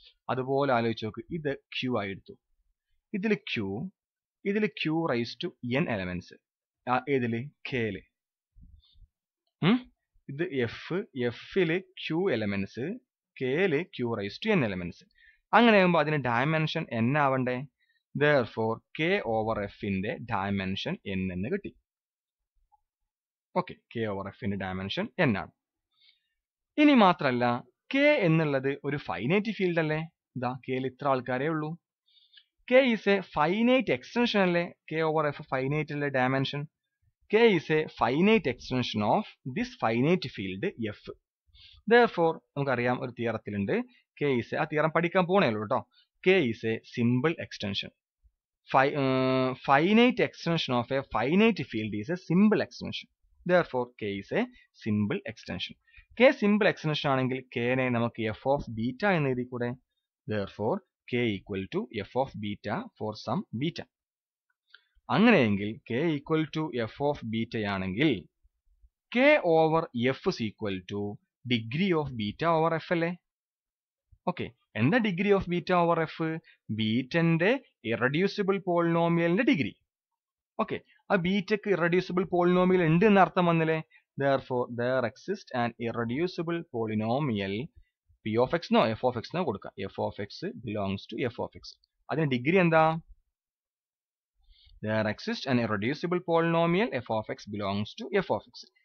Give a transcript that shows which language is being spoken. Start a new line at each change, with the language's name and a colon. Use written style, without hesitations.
Malayalam: അതുപോലെ ആലോചിച്ച് നോക്ക്, ഇത് ക്യൂ ആയി എടുത്തു, ഇതിൽ Q raise to N elements ഏതില് കെയില്. ഇത് എഫില് Q elements, കെയില് Q raise to N elements. അങ്ങനെ ആകുമ്പോൾ അതിന് ഡയമെൻഷൻ എൻ ആവണ്ടേ.
English: therefore k over f
Malayalam: ന്റെ ഡയമെൻഷൻ n എന്ന് കിട്ടി. ഓക്കെ, k over f ന്റെ ഡയമെൻഷൻ n ആണ്. ഇനി മാത്രല്ല k എന്നുള്ളത് ഒരു ഫൈനൈറ്റ് ഫീൽഡ് അല്ലേ. ഇതാ കെയിൽ ഇത്ര ആൾക്കാരേ ഉള്ളൂ.
English: k is a finite extension
Malayalam: അല്ലേ. k over f ഫൈനൈറ്റ് അല്ലേ dimension.
English: k is a finite extension of this finite field f. therefore
Malayalam: നമുക്കറിയാം ഒരു തിയറത്തിലുണ്ട്
English: k is
Malayalam: ആ തിയറം പഠിക്കാൻ പോണേ ഉള്ളൂ കേട്ടോ.
English: k is a simple extension. Finite extension of a finite field is a simple extension. therefore k is a simple extension. k simple extension
Malayalam: ആണെങ്കിൽ k നെ നമുക്ക് f of beta എന്ന് എഴുതി കൂടെ.
English: therefore k equal to f of beta for some beta.
Malayalam: അങ്ങനെയെങ്കിൽ
English: k equal to f of beta
Malayalam: ആണെങ്കിൽ
English: k over f is equal to degree of beta over f
Malayalam: അല്ലേ. Okay, എന്താ degree of beta over F? ബീറ്റന്റെ irreducible പോളിനോമിയലിന്റെ degree. Okay, ആ ബീറ്റക്ക് irreducible polynomial ഉണ്ട് എന്ന് അർത്ഥം വന്നില്ലേ.
English: therefore there exists an irreducible polynomial p of x
Malayalam: no f of x no കൊടുക്കാം.
English: f of x belongs to f of x.
Malayalam: അതിന് degree എന്താ?
English: there exists an irreducible polynomial f of x belongs to f of x.